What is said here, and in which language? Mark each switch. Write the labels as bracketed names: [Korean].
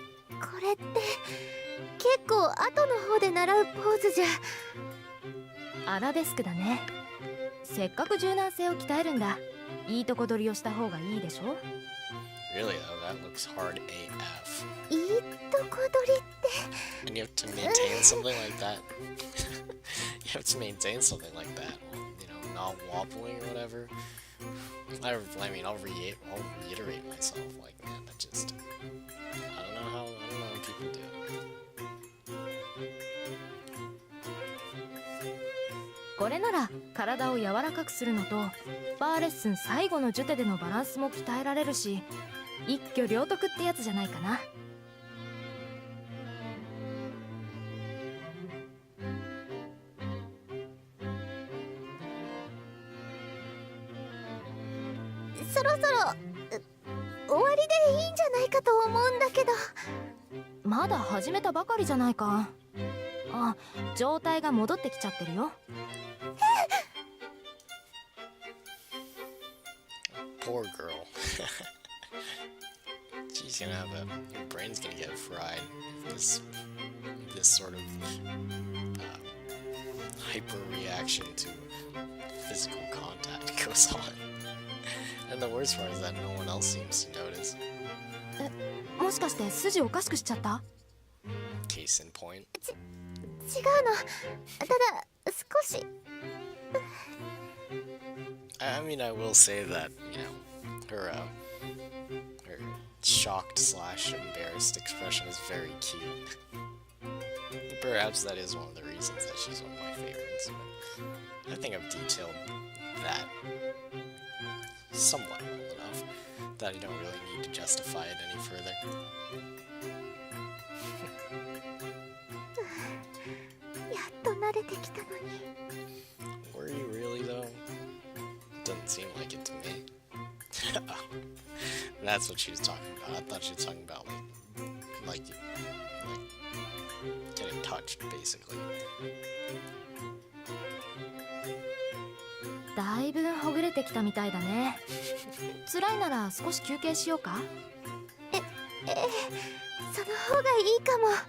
[Japanese] これって結構後の方で習うポーズじゃ。アラベスクだね。せっかく柔軟性を鍛えるんだ。いいとこ取りをした方がいいでしょ。 [English] Really though, that looks hard AF. [Japanese] いいとこ取りって [English] And you have to maintain something like that. You have to maintain something like that. You know, not wobbling or whatever. I mean, I'll reiterate myself. Like, man, that just. I don't know how people do it. [Japanese] これなら体を柔らかくするのとバーレッスン最後のジュテでのバランスも鍛えられるし、一挙両得ってやつじゃないかな。そろそろ終わりでいいんじゃないかと思うんだけど。まだ始めたばかりじゃないか。あ、状態が戻ってきちゃってるよ。 [English] Poor girl. She's gonna have your brain's gonna get fried if this sort of hyper reaction to physical contact goes on. And the worst part is that no one else seems to notice. [Japanese] もしかして筋おかしくしちゃった？ [English] Case in point. [Japanese] 違うの。ただ少し。 [English] I mean, I will say that, you know, her shocked / embarrassed expression is very cute. Perhaps that is one of the reasons that she's one of my favorites. But I think I've detailed that somewhat well enough that I don't really need to justify it any further. [Japanese] やっと慣れてきたのに。 [English] Were you really though? Doesn't seem like it to me. That's what she was talking about. I thought she was talking about like getting touched, basically. [Japanese] だいぶほぐれてきたみたいだね。辛いなら少し休憩しようか。その方がいいかも。